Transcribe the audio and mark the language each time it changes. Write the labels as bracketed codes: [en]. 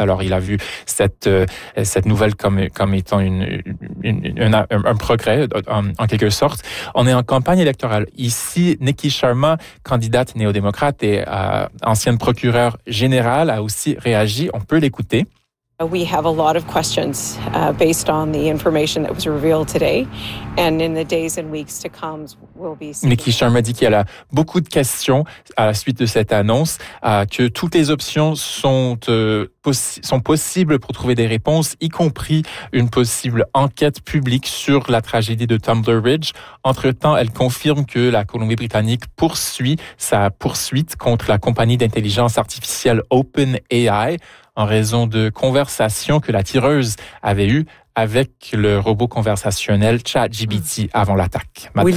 [fr] Alors, il a vu cette nouvelle comme étant un progrès, en quelque sorte. On est en campagne électorale. Ici, Nikki Sharma, candidate néo-démocrate et ancienne procureure générale, a aussi réagi. On peut l'écouter. [en] We have a lot of questions based on the information that was revealed today, and in the days and weeks to come, we'll be. [fr] Nikki Sharma dit qu'elle a beaucoup de questions à la suite de cette annonce, que toutes les options sont sont possibles pour trouver des réponses, y compris une possible enquête publique sur la tragédie de Tumblr Ridge. Entre-temps, elle confirme que la Colombie-Britannique poursuit sa poursuite contre la compagnie d'intelligence artificielle OpenAI en raison de conversations que la tireuse avait eues avec le robot conversationnel ChatGPT avant l'attaque.